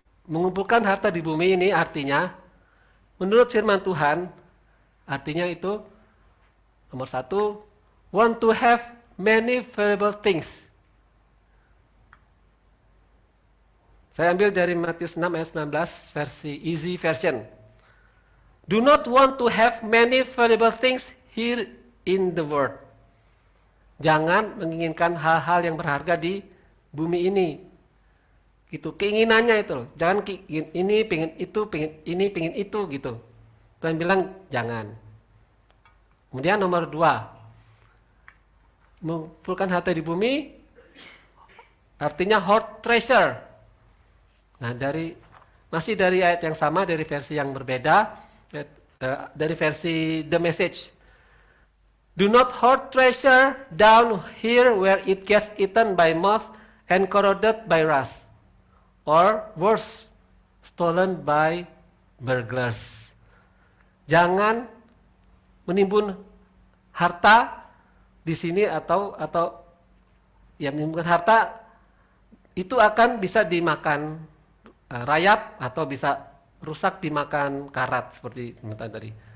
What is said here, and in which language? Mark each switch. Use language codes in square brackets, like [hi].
[id] Mengumpulkan harta di bumi ini artinya, menurut firman Tuhan, artinya itu nomor 1, [en] want to have many valuable things. [id] Saya ambil dari Matius 6 ayat 19 versi easy version. [en] Do not want to have many valuable things here in the world. [id] Jangan menginginkan hal-hal yang berharga di bumi ini. Gitu, keinginannya itu loh. Jangan ini pengen itu, pengen ini, pengen itu gitu. Tuhan bilang jangan. Kemudian nomor 2, mengumpulkan harta di bumi artinya [en] hoard treasure. [id] Nah, masih dari ayat yang sama, dari versi yang berbeda, dari versi The Message. [en] Do not hoard treasure down here where it gets eaten by moth and corroded by rust, or worse, stolen by burglars. [id] Jangan menimbun harta di sini atau ya menimbun harta itu akan bisa dimakan rayap atau bisa rusak dimakan karat seperti tadi.